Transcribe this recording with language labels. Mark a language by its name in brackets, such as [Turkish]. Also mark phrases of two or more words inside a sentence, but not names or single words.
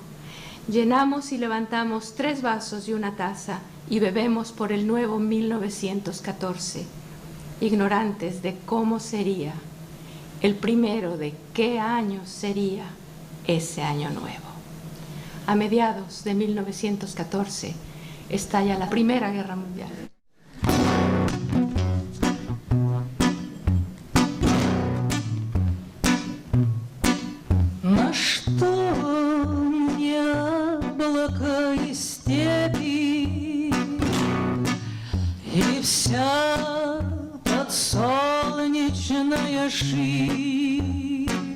[Spanish] Llenamos y levantamos 3 vasos y una taza y bebemos por el nuevo 1914, ignorantes de cómo sería, el primero de qué año sería ese año nuevo. A mediados de 1914 estalla la Primera Guerra Mundial. [Russian] На что мне облака и степи, и вся подсолнечная ширь?